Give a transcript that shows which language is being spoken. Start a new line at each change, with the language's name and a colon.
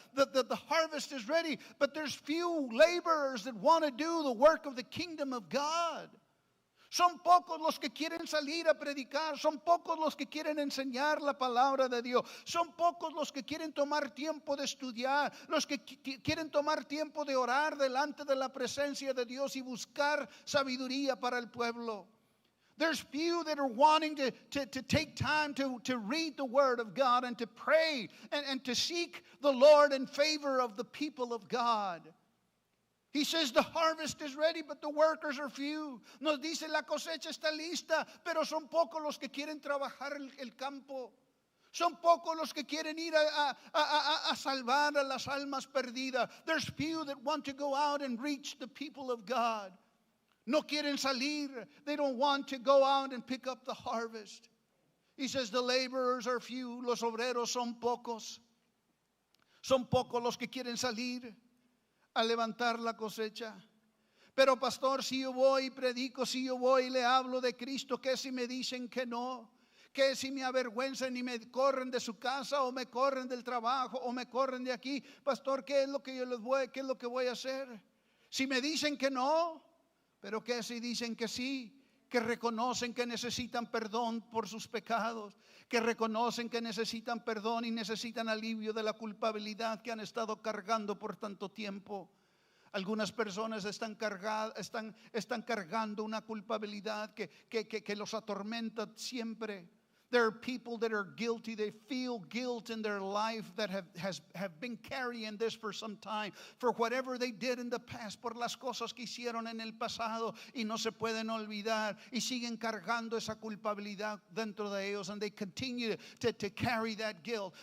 English: The harvest is ready, but there's few laborers that want to do the work of the kingdom of God.
Spanish: Son pocos los que quieren salir a predicar, son pocos los que quieren enseñar la palabra de Dios, son pocos los que quieren tomar tiempo de estudiar, los que quieren tomar tiempo de orar delante de la presencia de Dios y buscar sabiduría para el pueblo.
English: There's few that are wanting to take time to read the word of God and to pray and to seek the Lord in favor of the people of God. He says the harvest is ready, but the workers are few.
Spanish: Nos dice la cosecha está lista, pero son pocos los que quieren trabajar el campo. Son pocos los que quieren ir a salvar a las almas perdidas.
English: There's few that want to go out and reach the people of God.
Spanish: No quieren salir.
English: They don't want to go out and pick up the harvest. He says the laborers are few.
Spanish: Los obreros son pocos. Son pocos los que quieren salir a levantar la cosecha. Pero pastor, si yo voy y predico, si yo voy y le hablo de Cristo, ¿qué si me dicen que no? ¿Qué si me avergüenzan y me corren de su casa o me corren del trabajo o me corren de aquí? Pastor, ¿qué es lo que qué es lo que voy a hacer? Si me dicen que no, pero ¿qué si dicen que sí? Que reconocen que necesitan perdón por sus pecados, que reconocen que necesitan perdón y necesitan alivio de la culpabilidad que han estado cargando por tanto tiempo. Algunas personas están cargando una culpabilidad que los atormenta siempre.
English: There are people that are guilty. They feel guilt in their life that have been carrying this for some time. For whatever they did in the past.
Spanish: Por las cosas que hicieron en el pasado. Y no se pueden olvidar. Y siguen cargando esa culpabilidad dentro de ellos.
English: And they continue to carry that guilt.